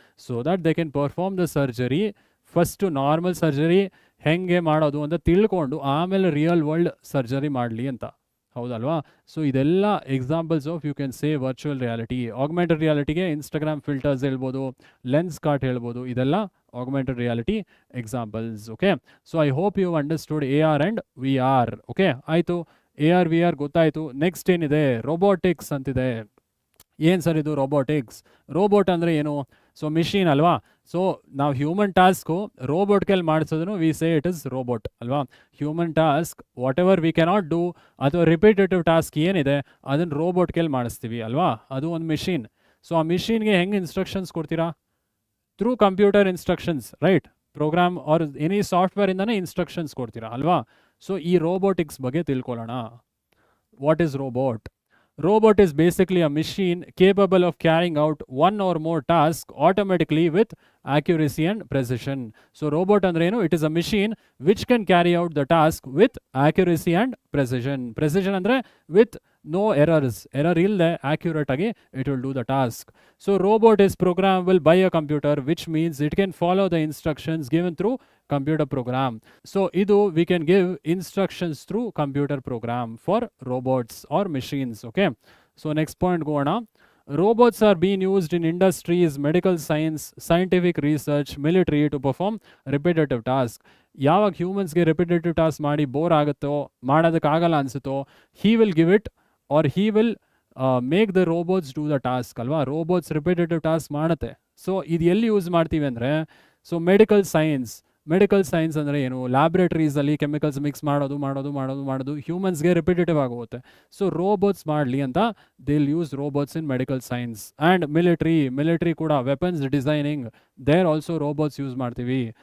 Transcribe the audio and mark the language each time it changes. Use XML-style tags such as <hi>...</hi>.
<en>So that they can perform the surgery.</en> <kn>First normal surgery ಹೆಂಗೆ ಮಾಡೋದು ಅಂತ ತಿಳ್ಕೊಂಡು ಆಮೇಲೆ ರಿಯಲ್ ವರ್ಲ್ಡ್ ಸರ್ಜರಿ ಮಾಡಲಿ ಅಂತ. ಹೌದಲ್ವಾ? ಸೊ ಇದೆಲ್ಲ examples of you can say virtual reality. Augmented ರಿಯಾಲಿಟಿಗೆ Instagram filters ಹೇಳ್ಬೋದು, ಲೆನ್ಸ್ ಕಾರ್ಟ್ ಹೇಳ್ಬೋದು, ಇದೆಲ್ಲ augmented reality examples.</kn> <en>Okay, so I hope you understood AR and VR. Okay,</en> <kn>ಆಯಿತು, AR VR ಗೊತ್ತಾಯಿತು. Next ಏನಿದೆ, ರೋಬೋಟಿಕ್ಸ್ ಅಂತಿದೆ. ಏನು ಸರ್ ಇದು ರೋಬೋಟಿಕ್ಸ್? ರೋಬೋಟ್ ಅಂದರೆ ಏನು? ಸೊ ಮಿಷಿನ್ ಅಲ್ವಾ. ಸೊ ನಾವು ಹ್ಯೂಮನ್ ಟಾಸ್ಕು ರೋಬೋಟ್ ಕೈಲಿ ಮಾಡಿಸೋದನ್ನು</kn> <en>we say it is robot</en> <kn>ಅಲ್ವಾ. Human task what ever we cannot do, ಅಥವಾ ರಿಪಿಟೇಟಿವ್ ಟಾಸ್ಕ್ ಏನಿದೆ ಅದನ್ನು ರೋಬೋಟ್ ಕೈಲಿ ಮಾಡಿಸ್ತೀವಿ ಅಲ್ವಾ, ಅದು ಒಂದು ಮಿಷಿನ್. ಸೊ ಆ ಮಿಷಿನ್ಗೆ ಹೆಂಗೆ ಇನ್ಸ್ಟ್ರಕ್ಷನ್ಸ್ ಕೊಡ್ತೀರಾ? Through computer instructions, right? Program R any ಸಾಫ್ಟ್ವೇರಿಂದನೇ instructions ಕೊಡ್ತೀರಾ ಅಲ್ವಾ. ಸೊ ಈ ರೋಬೋಟಿಕ್ಸ್ ಬಗ್ಗೆ ತಿಳ್ಕೊಳ್ಳೋಣ. What is robot?</kn> <en>Robot is basically a machine capable of carrying out one or more tasks automatically with accuracy and precision. So</en> <kn>robot andre enu,</kn> <en>it is a machine which can carry out the task with accuracy and precision. Precision andre with no errors.</en> <kn>Error illde accurate agi</kn> <en>it will do the task. So robot is programmable by a computer, which means it can follow the instructions given through computer program. So idu we can give instructions through computer program for robots or machines. Okay, so next point go on. Robots are being used in industries, medical science, scientific research, military to perform repetitive tasks.</en> <kn>ಯಾವಾಗ ಹ್ಯೂಮನ್ಸ್ಗೆ repetitive task ಮಾಡಿ bore ಆಗುತ್ತೋ, ಮಾಡೋದಕ್ಕಾಗಲ್ಲ ಅನಿಸುತ್ತೋ,</kn> <en>he will give it or he will make the robots do the task</en> <kn>ಅಲ್ವಾ. Robots repetitive task ಮಾಡುತ್ತೆ. So ಇದು ಎಲ್ಲಿ use ಮಾಡ್ತೀವಿ ಅಂದರೆ, so medical science ಅಂದರೆ ಏನು? ಲ್ಯಾಬ್ರೇಟರೀಸಲ್ಲಿ ಕೆಮಿಕಲ್ಸ್ ಮಿಕ್ಸ್ ಮಾಡೋದು ಹ್ಯೂಮನ್ಸ್ಗೆ ರಿಪಿಟೇಟಿವ್ ಆಗೋಗುತ್ತೆ. ಸೊ ರೋಬೋಟ್ಸ್ ಮಾಡಲಿ ಅಂತ</kn> <en>They will use robots in medical science.</en> <kn>And military ಕೂಡ weapons designing, there also robots use ಮಾಡ್ತೀವಿ.</kn>